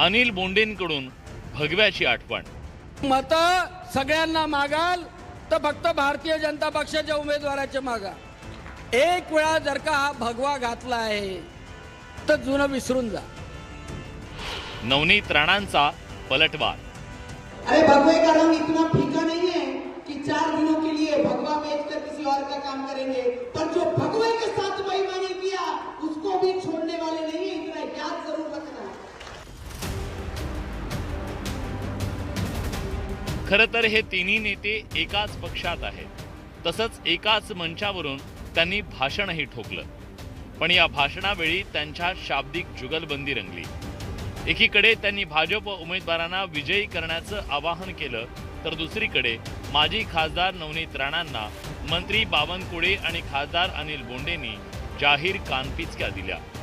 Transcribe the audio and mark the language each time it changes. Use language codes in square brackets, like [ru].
[mr] अनिल बोंडेंकडून भगव्याची आठवण। मत सगळ्यांना मागाल तर फक्त भारतीय जनता पक्षाच्या उमेदवाराचे मागा। एक वेळा जर का हा भगवा घातला आहे तर जुनं विसरून जा। नवनीत राणांचा पलटवार। [hi] अरे भगवे का रंग इतना फीका नहीं है कि 4 दिनों के लिए भगवा बेचकर किसी और का काम करेंगे, पर जो भगवे के साथ बेईमानी किया उसको भी छोड़ने वाले नहीं है, इतना याद जरूर रखना। [mr] खरं तर हे तिन्ही नेते एकाच पक्षात आहेत, तसंच एकाच मंचावरून त्यांनी भाषणही ठोकलं। पण या भाषणावेळी त्यांच्या शाब्दिक जुगलबंदी रंगली। एकीकडे त्यांनी भाजप उमेदवारांना विजयी करण्याचं आवाहन केलं, तर दुसरीकडे माजी खासदार नवनीत राणांना मंत्री बावनकुळे आणि खासदार अनिल बोंडेंनी जाहीर कानपिचक्या दिल्या।